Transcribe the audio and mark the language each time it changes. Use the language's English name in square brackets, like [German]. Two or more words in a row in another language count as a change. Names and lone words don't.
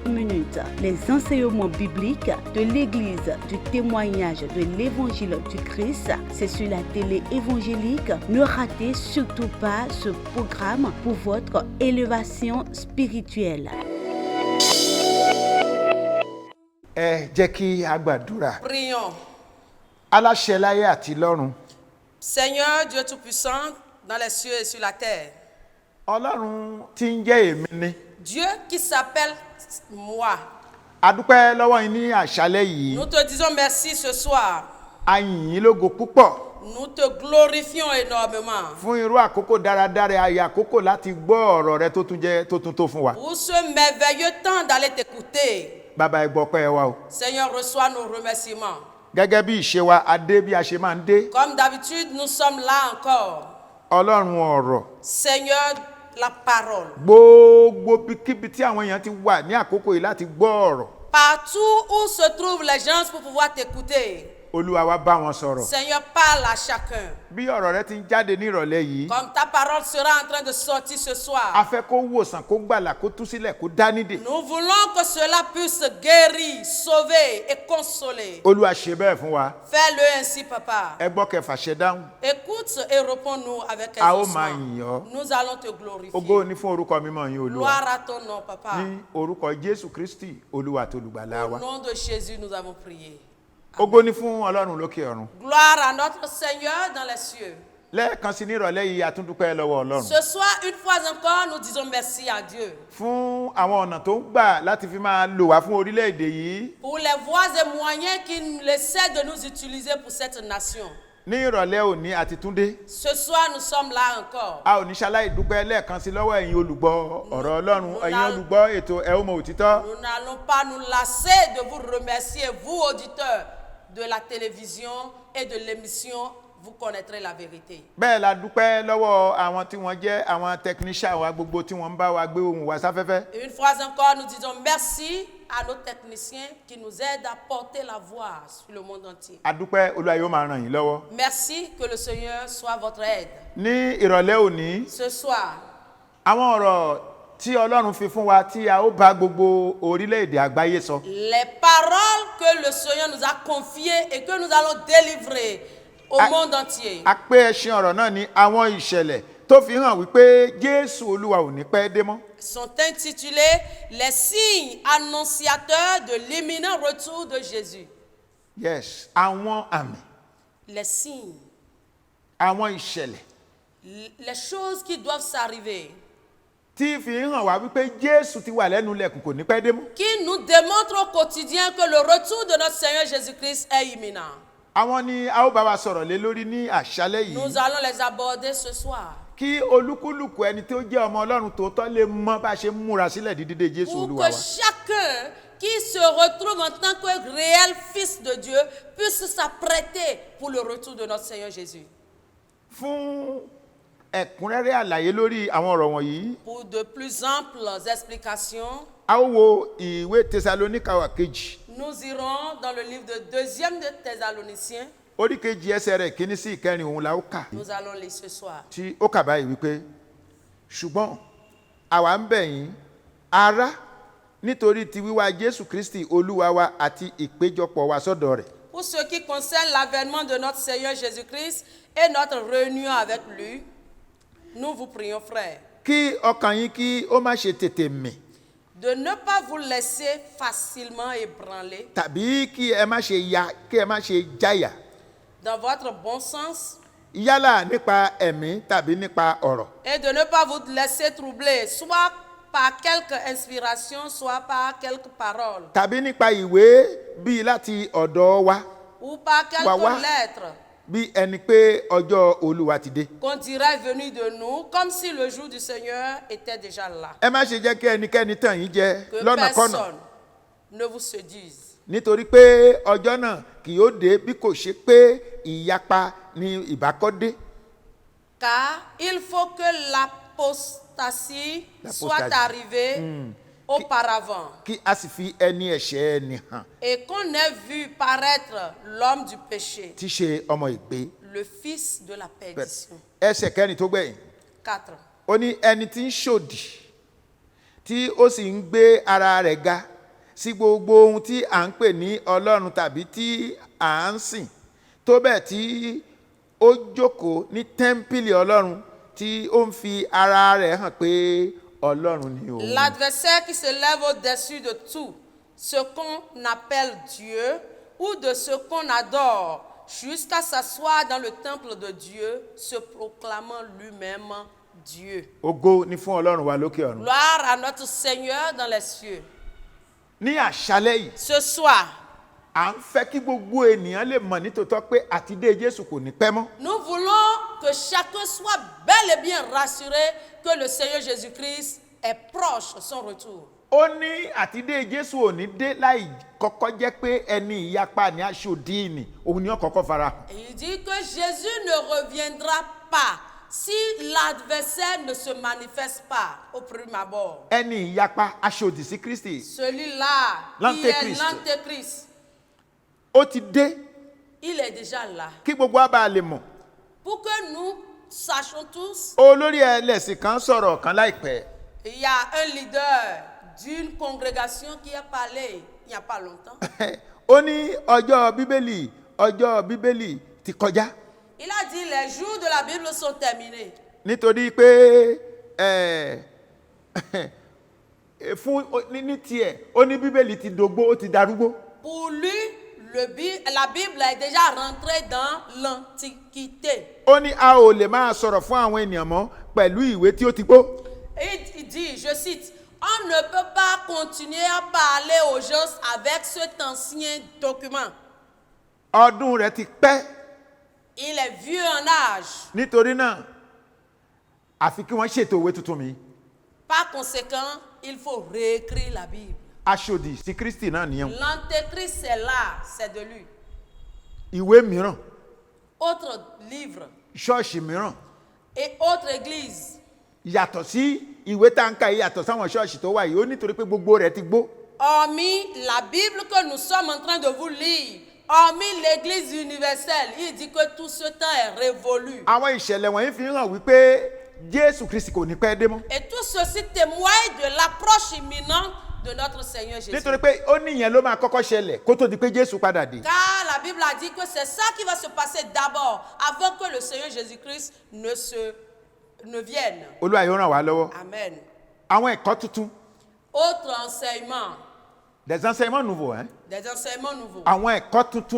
[French] Les enseignements bibliques de l'Église du témoignage de l'Évangile du Christ, c'est sur la télé évangélique. Ne ratez surtout pas ce programme pour votre élévation spirituelle. Prions. [Yoruba] Aláṣẹ láyé àti lọ́run. [French] Seigneur Dieu Tout-Puissant, dans les cieux et sur la terre. [Yoruba] Ọlọ́run tí ń jẹ́ èmi ni. [French] Dieu qui s'appelle moi. [Yoruba] A dúpẹ́ lọ́wọ́ yín ní àṣálẹ́ yìí. [French] Nous te disons merci ce soir. [Yoruba] A yìn yín lógo púpọ̀. [French] Nous te glorifions énormément. [Yoruba] Fún irú àkókò dáradára ayé àkókò láti gbọ́ ọ̀rọ̀ rẹ tó tún tó fún wa. [French] Pour ce merveilleux temps d'aller t'écouter. [Yoruba] Bàbá ẹ gbọpẹ́ wa o. [French] Seigneur, reçois nos remerciements. [Yoruba] Gẹ́gẹ́ bí ìṣe wa, a dé bí a ṣe máa ń dé. [French] Comme d'habitude, nous sommes là encore. [Yoruba] Ọlọ́run ọ̀rọ̀. [French] Seigneur, la parole. [Yoruba] Gbogbo kíbi tí àwọn èèyàn ti wà ní àkókò yìí láti gbọ́ ọ̀rọ̀. [French] Partout où se trouvent les gens pour pouvoir t'écouter. [Yoruba] Olúwa wa bá wọn sọ̀rọ̀. [French] Seigneur, parle à chacun. [Yoruba] Bí ọ̀rọ̀ rẹ ti ń jáde ní ìrọ̀lẹ́ yìí. [French] Comme ta parole sera en train de sortir ce soir. [Yoruba] A fẹ́ kó wòsàn, kó gbàlà, kó tú sílẹ̀, kó dá nídè. [French] Nous voulons que cela puisse guérir, sauver et consoler. [Yoruba] Olúwa ṣe bẹ́ẹ̀ fún wa. [French] Fais-le ainsi, Papa. [Yoruba] Ẹ gbọ́ kẹfà ṣe dáhùn. [French] Écoute et réponds-nous avec [Yoruba] A ó máa [French] exaucement. [Yoruba] yìn ọ́. [French] Nous allons te glorifier. [Yoruba] Ògo ni fún orúkọ mímọ́ yín Olúwa. [French] Gloire à ton nom, Papa. [Yoruba] Ní orúkọ Jésù Kristi, Olúwa àti olùgbàlà [French] Au [Yoruba] wa. [French] nom de Jésus, nous avons prié. [Yoruba] Ògo ni fún Ọlọ́run lókè ọ̀run. [French] Gloire à notre Seigneur dans les cieux. [Yoruba] Lẹ́ẹ̀kan sí ní ìrọ̀lẹ́ yìí a tún dúpẹ́ lọ́wọ́ Ọlọ́run. [French] Ce soir, une fois encore, nous disons merci à Dieu. [Yoruba] Fún àwọn ọ̀nà tó ń gbà láti fi máa lò wá fún orílẹ̀-èdè yìí. [French] Pour les voies et moyens qu'il essaie de nous utiliser pour cette nation. [Yoruba] Ní ìrọ̀lẹ́ òní àti túndé. [French] Ce soir, nous sommes là encore. [Yoruba] A ò ní ṣaláì dúpẹ́ lẹ́ẹ̀kan sí lọ́wọ́ ẹ̀yin olùgbọ́ ọ̀rọ̀ Ọlọ́run, ẹ̀yin olùgbọ́ ètò Ẹ ó mọ òtítọ́. [French] Nous n'allons pas nous lasser de vous remercier, vous auditeurs de la télévision et de l'émission, vous connaîtrez la vérité. [Yoruba] Bẹ́ẹ̀ la dúpẹ́ lọ́wọ́ àwọn tí wọ́n jẹ́ àwọn technician wa gbogbo tí wọ́n ń bá wa gbé ohùn wa sáfẹ́fẹ́. [French] Une fois encore, nous disons merci à nos techniciens qui nous aident à porter la voix sur le monde entier. [Yoruba] A dúpẹ́ Olúwa yóò máa ràn yín lọ́wọ́. [French] Merci, que le Seigneur soit votre aide. [Yoruba] Ní ìrọ̀lẹ́ òní, [French] Ce soir, [Yoruba] àwọn ọ̀rọ̀ tí Ọlọ́run fi fún wa tí a ó bá gbogbo orílẹ̀-èdè àgbáyé sọ. [French] les paroles que le Seigneur nous a confiées et que nous allons délivrer au monde entier. [Yoruba] A pé ẹṣin ọ̀rọ̀ náà ní àwọn ìṣẹ̀lẹ̀ tó fi hàn wípé Jésù Olúwa ò ní pẹ́ dé mọ́. [French] Sont intitulés les signes annonciateurs de l'imminent retour de Jésus. [Yoruba] Yes, àwọn àmì, [French] Les signes, [Yoruba] àwọn ìṣẹ̀lẹ̀ [French] les choses qui doivent s'arriver, [Yoruba] tí fi hàn wá wípé Jésù ti wà lẹ́nu ilẹ̀kùn kò ní pẹ́ dé mọ́. [French] qui nous démontrent au quotidien que le retour de notre Seigneur Jésus-Christ est imminent. [Yoruba] Àwọn ni a ó bá wa sọ̀rọ̀ lé lórí ní àṣálẹ́ yìí. [French] Nous allons les aborder ce soir. [Yoruba] Kí olúkúlùkù ẹni tí ó jẹ́ ọmọ Ọlọ́run tòótọ́ lè mọ bá ṣe ń múra sílẹ̀ dídé Jésù [French] Pour [Yoruba] Olúwa [French] que [Yoruba] wa. [French] chacun qui se retrouve en tant que réel fils de Dieu puisse s'apprêter pour le retour de notre Seigneur Jésus. [Yoruba] Fún ẹ̀kúnrẹ́rẹ́ àlàyé lórí àwọn ọ̀rọ̀ wọ̀nyí, [French] Pour de plus amples explications, [Yoruba] a ó wo ìwé Tẹsalóníkà kejì. [French] nous irons dans le livre de 2e de Thessaloniciens. [Yoruba] Orí kejì ẹsẹ̀ rẹ̀ kíní sí ìkẹrin òun la ó kà. [French] Nous allons lire ce soir. [Yoruba] Tí ó kà báyìí wípé ṣùgbọ́n àwa ń bẹ̀ yín ará nítorí ti wíwá Jésù Kristi Olúwa wa àti ìpéjọpọ̀ wa sọ́dọ̀ rẹ̀. [French] Pour ce qui concerne l'avènement de notre Seigneur Jésus-Christ et notre réunion avec lui, nous vous prions, frères, [Yoruba] Kí ọkàn yín kí ó má ṣe tètè mì [French] de ne pas vous laisser facilement ébranler [Yoruba] tàbí kí ẹ má ṣe jáyà [French] dans votre bon sens [Yoruba] yálà nípa ẹ̀mí tàbí nípa ọ̀rọ̀. [French] et de ne pas vous laisser troubler, soit par quelque inspiration, soit par quelques paroles, [Yoruba] Tàbí nípa ìwé bíi láti ọ̀dọ̀ wa, [French] ou par [Yoruba] Wa- [French] quelques lettres [Yoruba] bí ẹni pé ọjọ́ Olúwa ti dé. [French] qu'on dirait venus de nous, comme si le jour du Seigneur était déjà là. [Yoruba] Ẹ má ṣe jẹ́ kí ẹnikẹ́ni tàn yín jẹ [French] Que [Yoruba] lọ́nàkọ́nà, [French] personne ne vous séduise. [Yoruba] nítorí pé ọjọ́ náà kì yóò dé bí kò ṣe pé ìyapa ni ìbákọ́dé. [French] Car il faut que l'apostasie soit L'apostasie. arrivée auparavant [Yoruba] Kí a sì fi ẹni ẹ̀ṣẹ̀ ẹni hàn [French] et qu'on ait vu paraître l'homme du péché, [Yoruba] tí í ṣe ọmọ ìgbé. [French] le fils de la perdition. [Yoruba] Ẹsẹ̀ kẹrin tó gbẹ̀yìn. [French] 4. [Yoruba] Ó ní ẹni tí ń ṣòdì tí ó sì ń gbé ara rẹ̀ ga sí gbogbo ohun tí à ń pè ní Ọlọ́run tàbí tí à ń sìn, tó bẹ́ẹ̀ tí ó jókòó ní tẹ́ḿpìlì Ọlọ́run tí ó ń fi ara rẹ̀ hàn pé Ọlọ́run ni òun. [French] L'adversaire qui se lève au-dessus de tout ce qu'on appelle Dieu ou de ce qu'on adore, jusqu'à s'asseoir dans le temple de Dieu, se proclamant lui-même Dieu. [Yoruba] Ògo ni fún Ọlọ́run wa lókè ọ̀run. [French] Gloire à notre Seigneur dans les cieux. [Yoruba] Ní àṣálẹ́ yìí, [French] Ce soir, [Yoruba] à ń fẹ́ kí gbogbo ènìyàn lè mọ̀ nítòótọ́ pé àtidé Jésù kò ní pẹ́ mọ́. [French] nous voulons que chacun soit bel et bien rassuré que le Seigneur Jésus-Christ est proche de son retour. [Yoruba] Ó ní àtidé Jésù ò ní dé láì kọ́kọ́ jẹ́ pé ẹni ìyapa ní aṣòdì ni òun ni ó kọ́kọ́ fara hàn. [French] Et il dit que Jésus ne reviendra pas si l'adversaire ne se manifeste pas au premier abord. [Yoruba] Ẹni ìyapa aṣòdì sí Kristi [French] Celui-là qui est L'Antéchrist. l'Antéchrist, [Yoruba] ó ti dé [French] il est déjà là. [Yoruba] kí gbogbo wa bá lè mọ̀. [French] Pour que nous sachions tous, [Yoruba] Olórí ẹlẹ́sìn kan sọ̀rọ̀ kan láìpẹ́. [French] il y a un leader d'une congrégation qui a parlé il n'y a pas longtemps. [Yoruba] Ó ní ọjọ́ Bíbélì ti kọjá [French] Il a dit les jours de la Bible sont terminés. [Yoruba] nítorí pé fún ní tiẹ̀ ó ní Bíbélì ti dògbó ó ti darúgbó. [French] Pour lui, la Bible est déjà rentrée dans l'Antiquité. [Yoruba] Ó ní a ò lè máa sọ̀rọ̀ fún àwọn ènìyàn mọ́ pẹ̀lú ìwé tí ó ti gbó. [French] Et il dit, je cite, on ne peut pas continuer à parler aux gens avec cet ancien document. [Yoruba] Ọdún rẹ̀ ti pẹ́. [French] Il est vieux en âge. [Yoruba] Nítorí náà àfi kí wọ́n ṣètò ìwé tuntun mi. [French] Par conséquent, il faut réécrire la Bible. [Yoruba] Aṣòdì sí Kristi náà nìyẹn. [French] L'Antéchrist, c'est là, c'est de lui. [Yoruba] Ìwé mìíràn, [French] Autre livre [Yoruba] ṣọ́ọ̀ṣì mìíràn, [French] et autre église. [Yoruba] yàtọ̀ sí ìwé táǹkà yìí, yàtọ̀ sáwọn ṣọ́ọ̀ṣì tó wà yìí, ó nítorí pé gbogbo rẹ̀ ti gbó. [French] Hormis la Bible que nous sommes en train de vous lire, hormis l'église universelle, il dit que tout ce temps est révolu. [Yoruba] Àwọn ìṣẹ̀lẹ̀ wọ̀nyí fi hàn wípé Jésù Kristi kò ní pẹ́ dé mọ́. [French] Et tout ceci témoigne de l'approche imminente de notre Seigneur Jésus. [Yoruba] Nítorí pé ó ní ìyẹn ló máa kọ́kọ́ ṣẹlẹ̀ kó tó di pé Jésù padà dé. [French] Car la Bible a dit que c'est ça qui va se passer d'abord, avant que le Seigneur Jésus-Christ ne vienne. [Yoruba] Olúwa yóò ràn wá lọ́wọ́. [French] Amen. [Yoruba] Àwọn ẹ̀kọ́ tuntun, [French] Autre enseignement, des enseignements nouveaux, des enseignements nouveaux. [Yoruba] àwọn ẹ̀kọ́ tuntun